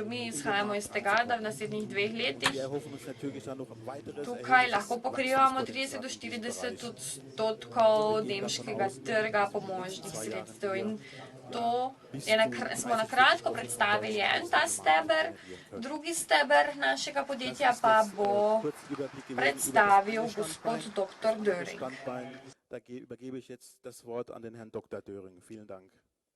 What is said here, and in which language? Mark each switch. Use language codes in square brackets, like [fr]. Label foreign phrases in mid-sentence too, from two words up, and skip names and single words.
[sl] Mi izhajamo iz tega, da v naslednjih 2 letih tukaj lahko pokrivamo 30 do 40% nemškega trga pomožnih sredstev. In to smo na kratko predstavili ta steber. Drugi steber našega podjetja pa bo predstavil gospod dr. Döring. [de] Da übergebe ich jetzt das Wort an den Herrn Dr. Döring. Vielen Dank.